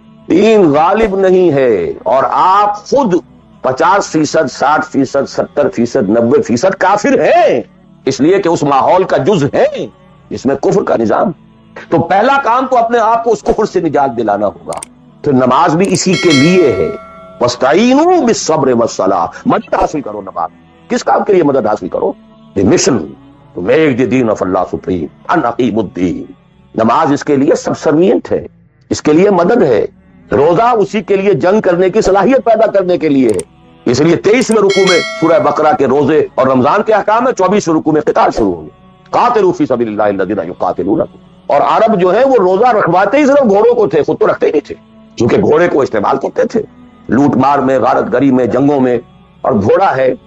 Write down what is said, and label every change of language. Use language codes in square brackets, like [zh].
[ur] دین غالب نہیں ہے، اور آپ خود 50%، 60%، 70%، 90% کافر ہیں، اس لیے کہ اس ماحول کا جز ہے جس میں کفر کا نظام. تو پہلا کام تو اپنے آپ کو اس کفر سے نجات دلانا ہوگا. پھر نماز بھی اسی کے لیے ہے. [ar] وَاسْتَعِینُوا بِالصَّبْرِ وَالصَّلَاةِ. [ur] مدد حاصل کرو. نماز کس کام کے لیے مدد حاصل کرو؟ [en] the mission to make the deen of Allah supreme, [ar] ان اقیموا الدین. [ur] نماز اس کے لیے سبسروینٹ ہے، اس کے لیے مدد ہے. روزہ اسی کے لیے جنگ کرنے کی صلاحیت پیدا کرنے کے لیے ہے. اس لیے 23ویں رکوع میں سورہ بقرہ کے روزے اور رمضان کے احکام ہے، 24ویں رکوع میں قتال شروع ہوں گے. [ar] قاتلوا فی سبیل اللہ الذین یقاتلونکم. [ur] اور عرب جو ہے وہ روزہ رکھواتے ہی صرف گھوڑوں کو تھے، خود تو رکھتے ہی نہیں تھے، کیونکہ گھوڑے کو استعمال کرتے تھے لوٹ مار میں، غارت گری میں، جنگوں میں. اور گھوڑا ہے